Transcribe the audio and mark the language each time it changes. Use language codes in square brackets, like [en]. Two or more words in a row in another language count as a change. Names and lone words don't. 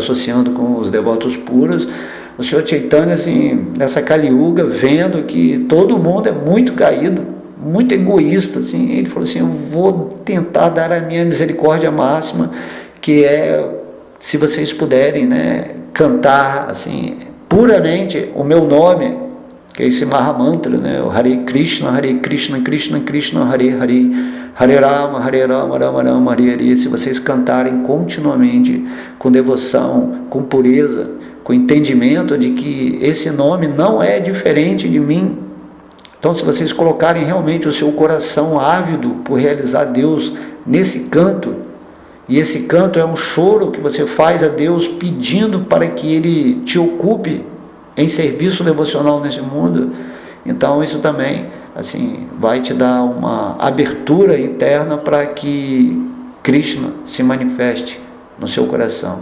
[pt] associando com os devotos puros, o Senhor Chaitanya, assim, nessa Kali Yuga, vendo que todo mundo é muito caído, muito egoísta, assim, ele falou assim, eu vou tentar dar a minha misericórdia máxima, que é, se vocês puderem, né, cantar, assim, puramente o meu nome, que é esse Mahamantra, né, o [sa] Hare Krishna, Krishna Krishna, Hare Hare, Hare Rama, Rama Rama, Hare Hare, [pt] se vocês cantarem continuamente, com devoção, com pureza, com entendimento de que esse nome não é diferente de mim. Então, se vocês colocarem realmente o seu coração ávido por realizar Deus nesse canto, e esse canto é um choro que você faz a Deus pedindo para que Ele te ocupe em serviço devocional nesse mundo, então isso também, assim, vai te dar uma abertura interna para que Krishna se manifeste no seu coração.